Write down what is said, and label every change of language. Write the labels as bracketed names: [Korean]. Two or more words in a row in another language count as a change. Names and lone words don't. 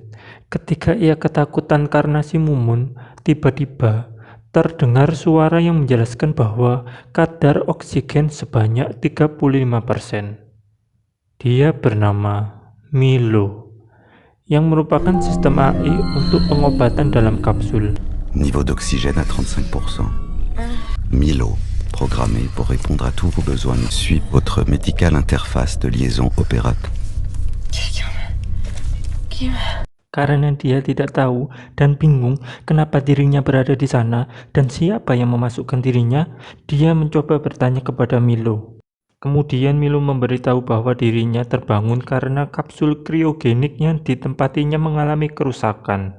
[Indonesian] Ketika ia ketakutan karena si Mumun, tiba-tiba terdengar suara yang menjelaskan bahwa kadar oksigen sebanyak 35%. Dia bernama Milo, yang merupakan sistem AI untuk pengobatan dalam kapsul. [French] Niveau d'oxygène à 35%. Milo, programmé pour répondre à tous vos besoins. Suit votre médical interface de liaison opérateur. [Indonesian] Karena dia tidak tahu dan bingung kenapa dirinya berada di sana dan siapa yang memasukkan dirinya, dia mencoba bertanya kepada Milo. Kemudian Milo memberitahu bahwa dirinya terbangun karena kapsul kriogenik yang ditempatinya mengalami kerusakan.